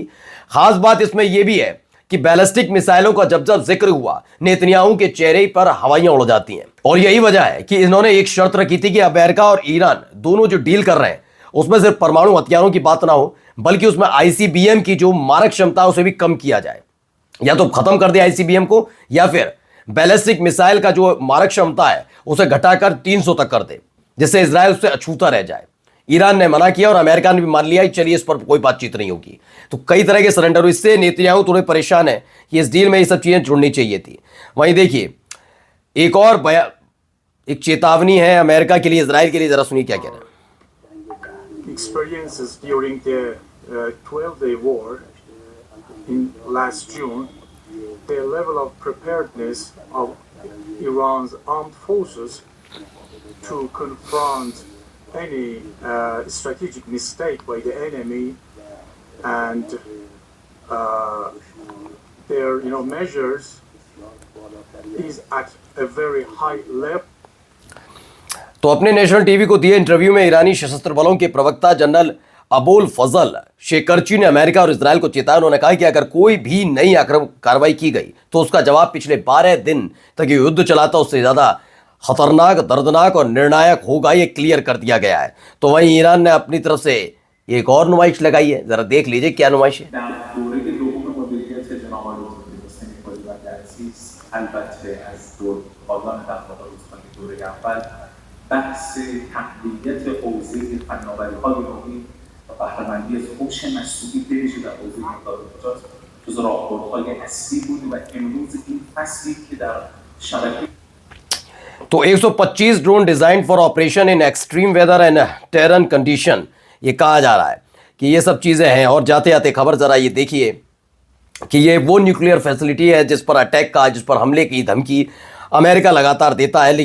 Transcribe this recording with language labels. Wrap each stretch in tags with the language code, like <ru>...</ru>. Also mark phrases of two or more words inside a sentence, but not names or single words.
<hi>खास बात इसमें यह भी है कि बैलिस्टिक मिसाइलों का जब जब जिक्र हुआ, नेतन्याहू के चेहरे पर हवाइयां उड़ जाती हैं, और यही वजह है कि इन्होंने एक शर्त रखी थी कि अमेरिका और ईरान दोनों जो डील कर रहे हैं उसमें सिर्फ परमाणु हथियारों की बात ना हो, बल्कि उसमें आईसीबीएम की जो मारक क्षमता है उसे भी कम किया जाए, या तो खत्म कर दे आईसीबीएम को, या फिर</hi> <en>ballistic missile</en> <hi>का जो मारक क्षमता है उसे घटाकर 300 तक कर दे, जिससे इजराइल उससे अछूता रह जाए। ईरान ने मना किया और अमेरिका ने भी मान लिया, चलिए इस पर कोई बातचीत नहीं होगी। तो कई तरह के सरेंडर हुए। इससे नेतन्याहू थोड़े परेशान है कि इस डील में ये सब चीजें जुड़नी चाहिए थी। वहीं देखिए, एक चेतावनी है अमेरिका के लिए, इजराइल के लिए, जरा सुनिए क्या कह रहे हैं।</hi> <en>Experiences during the 12-day war in last June, the level of preparedness of Iran's armed forces to confront any strategic mistake by the enemy and their measures is at a very high level.</en> <hi>तो अपने</hi> <en>national TV</en> <hi>को दिए इंटरव्यू में ईरानी सशस्त्र बलों के प्रवक्ता जनरल अबुल फजल शेकरची ने अमेरिका और इजराइल को चेताया। उन्होंने कहा कि अगर कोई भी नई कार्रवाई की गई तो उसका जवाब पिछले 12 दिन तक युद्ध चलाता उससे ज्यादा खतरनाक, दर्दनाक और निर्णायक होगा, ये क्लियर कर दिया गया है। तो वहीं ईरान ने अपनी तरफ से एक और नुमाइश लगाई है, जरा देख लीजिए क्या नुमाइश है।</hi> <fa>بحث تقویت حوزه فناوری‌های نوین و بهره‌مندی از هوش مصنوعی بویژه در حوزه مدارات جزو راهبردهای اصلی بود و امروز این فصلی که در شبکه</fa> <hi>तो 125</hi> <en>drone design for operation in extreme weather and terrain condition,</en> <hi>ये कहा जा रहा है कि ये सब चीज़ें हैं। और जाते जाते खबर जरा ये देखिए कि ये वो</hi> <en>nuclear facility</en> <hi>है जिस पर अटैक का, जिस पर हमले की धमकी अमेरिका लगातार देता है।</hi>